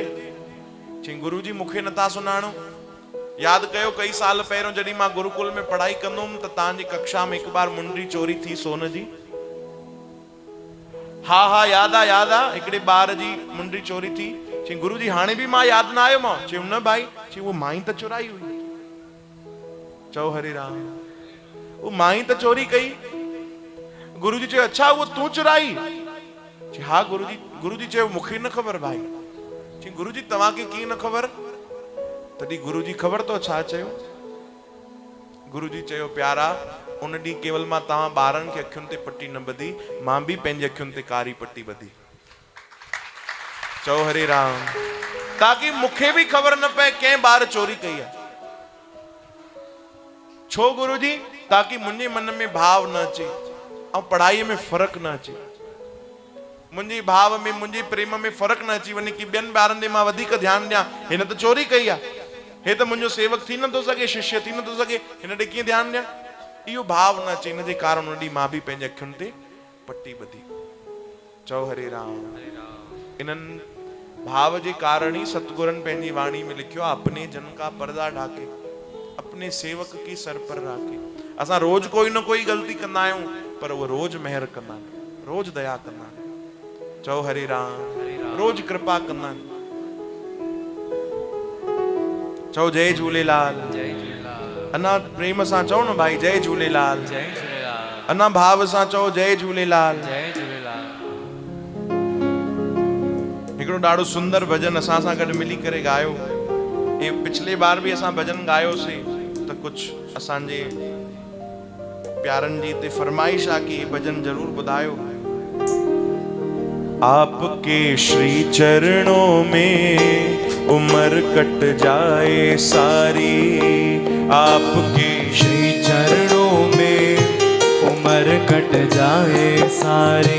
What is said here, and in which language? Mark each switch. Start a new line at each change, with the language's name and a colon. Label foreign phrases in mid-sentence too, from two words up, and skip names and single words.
Sindhi: चई गुरु जी मूंखे नथा सुञाणो। यादि कयो कई साल पहिरियों जॾहिं मां गुरुकुल में पढ़ाई कंदुमि त तव्हांजी कक्षा में हिकु बार मुंडरी चोरी थी सोन जी। हा हा यादि आहे, हिकिड़े ॿार जी मुंडरी चोरी थी। चई गुरु जी हाणे बि मां यादि न आयो मां? चयूं न भाई। चई उहो मां ई त चुराई हुई। चओ हरे राम। वो मां ई त चोरी कई। गुरु जी चयो अच्छा वो तूं चुराई? चई हा गुरु जी। गुरु जी चयो मूंखे न ख़बर भाई। चई गुरु जी तव्हांखे कीअं न ख़बर? तॾहिं गुरु जी ख़बर तो छा चयो? गुरु जी चयो प्यारा उन ॾींहुं केवल मां तव्हां ॿारनि खे अखियुनि ते पटी न ॿधी, मां बि पंहिंजे अखियुनि ते कारी पटी ॿधी। चओ हरे राम। ताकि मूंखे बि ख़बर न पए कंहिं ॿार चोरी कई आहे। छो गुरु जी? ताकि मुंहिंजे मन में भाव न अचे ऐं पढ़ाईअ में फ़र्क़ु न अचे, मुंहिंजे भाव में मुंहिंजे प्रेम में फ़र्क़ु न अची वञे कि ॿियनि ॿारनि ते मां वधीक ध्यानु ॾियां। हिन त चोरी कई आहे, हे त मुंहिंजो सेवक थी नथो सघे, शिष्य थी नथो सघे, हिन ॾे कीअं ध्यानु ॾियां। इहो भाव न अचे, हिन जे कारण उन ॾींहुं मां बि पंहिंजे अखियुनि ते पटी ॿधी। चओ हरे राम। इन्हनि भाव जे कारण ही सतगुरनि पंहिंजी वाणी में लिखियो आहे,
Hindi: अपने जन का पर्दा ढाके अपने सेवक की सर पर राखे।
Sindhi: असां रोज कोई न कोई गलती कंदा आहियूं, पर उहे रोज मेहर कंदा आहिनि, रोज दया कंदा आहिनि। चओ हरे राम। रोज कृपा कंदा आहिनि। चओ जय झूलेलाल। जय झूलेलाल। अना प्रेम सां चओ न भाई जय झूलेलाल। जय झूलेलाल। अना भाव सां चओ जय झूलेलाल। जय झूलेलाल। हिकिड़ो ॾाढो सुंदर भजन असां सां गॾु मिली करे ॻायो।
Hindi: ये पिछले बार भी
Sindhi: असां भजन ॻायोसीं त कुछ असांजे प्यारनि जी हिते फरमाइश आहे कि ये भजन जरूर ॿुधायो।
Hindi: आपके श्री चरणों में उम्र कट जाए सारी, आपके श्री चरणों में उम्र कट जाए सारी,